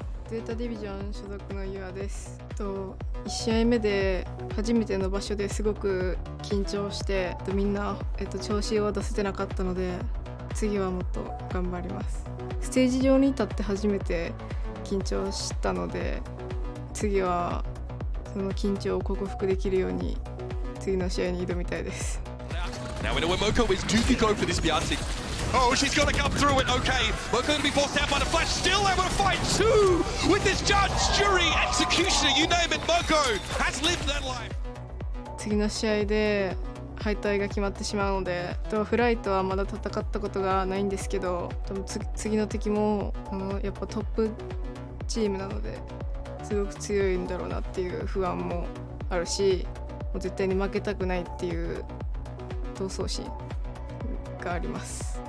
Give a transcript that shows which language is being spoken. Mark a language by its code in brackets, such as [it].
[ja] ZETA ディビジョン所属のユアです。1試合目で初めての場所ですごく緊張してみんな、調子を出せてなかったので次はもっと頑張ります。ステージ上に立って初めて緊張したので次はその緊張を克服できるように次の試合に挑みたいです。 [en] Now we know where Moko is. Do you go for this Beyonce? Oh, she's got to come through it. Okay, Moko going to be forced out by the flash. Still able to fight two with this judge, jury, executioner, you name it. Moko has lived that life. [ja] 次の試合で敗退が決まってしまうので、フライトはまだ戦ったことがないんですけど、次の敵もやっぱトップチームなのですごく強いんだろうなっていう不安もあるし、もう絶対に負けたくないっていう闘争心があります。